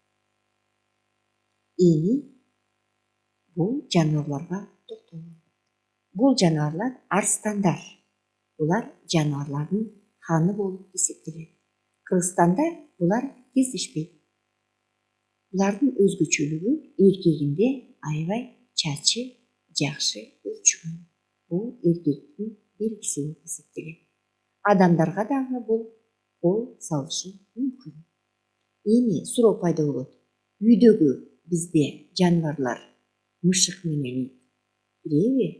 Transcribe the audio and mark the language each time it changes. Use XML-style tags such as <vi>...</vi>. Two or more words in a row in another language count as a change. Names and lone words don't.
<kk>Ені бұл жануарларға тоқталады. Бұл жануарлар арыстандар. Бұлар жануарлардың ханы болып есептеледі. Қырғызстанда бұлар кездешпейді.</kk> <ky>Бұлардың өзгөчөлүгү эркегинде аябай чачы жакшы өрчүгөн. Бул эркектин белгиси болуп эсептелет. Адамдарга дагы бул кол салышы мүмкүн. Эми суроо пайда болот. Үйдөгү бизде жаныбарлар мышык менен ит киреби?</ky>